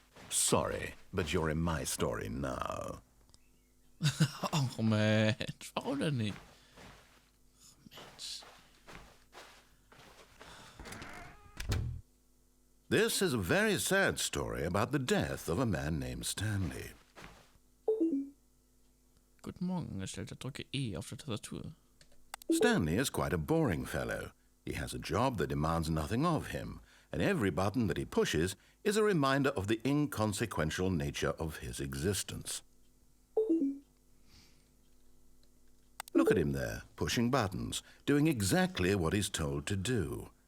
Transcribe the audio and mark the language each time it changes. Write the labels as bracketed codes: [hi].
[en] Sorry, but you're in my story now. [de] Ach Mensch, warum denn nicht? Mensch. [en] This is a very sad story about the death of a man named Stanley. [de] Guten Morgen, Erstellter, drücke E auf der Tastatur. [en] Stanley is quite a boring fellow. He has a job that demands nothing of him, and every button that he pushes is a reminder of the inconsequential nature of his existence. Look at him there, pushing buttons, doing exactly what he's told to do.